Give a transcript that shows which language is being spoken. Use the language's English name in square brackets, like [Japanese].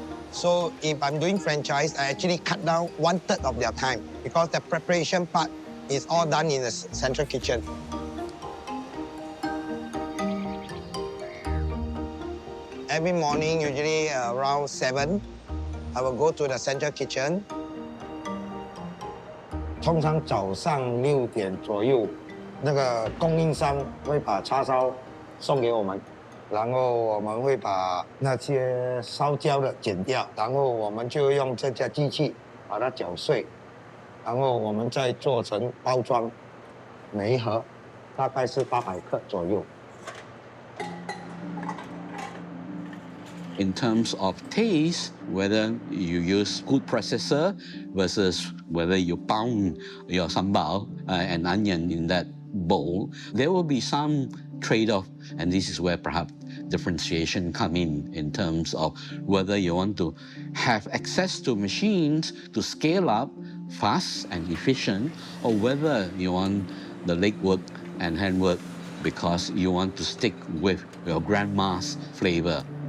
[English] So if I'm doing franchise, I actually cut down 1/3 of their time because the preparation part is all done in the central kitchen. Every morning, usually around 7, I will go to the central kitchen. [Chinese] 通常早上6点左右，那个供应商会把叉烧送给我们，然后我们会把那些烧焦的剪掉，然后我们就用这架机器把它搅碎，然后我们再做成包装，每一盒大概是800克左右。 [English] In terms of taste, whether you use good processor versus whether you pound your sambal and onion in that bowl, there will be some trade-off, and this is where perhaps differentiation come in terms of whether you want to have access to machines to scale up fast and efficient, or whether you want the legwork and handwork because you want to stick with your grandma's flavor.